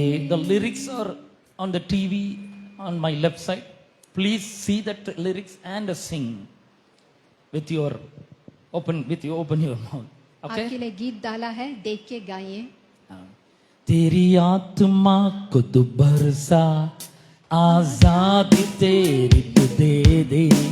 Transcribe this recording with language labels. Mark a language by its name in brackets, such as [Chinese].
[English] The lyrics are on the TV on my left side. Please see that lyrics and sing with your open your mouth. [Hindi] आपके [English] Okay? [Hindi] लिए गीत डाला है, देख के गाइए। तेरी आत्मा को तू भरसा, आजादी तेरी तू दे दे।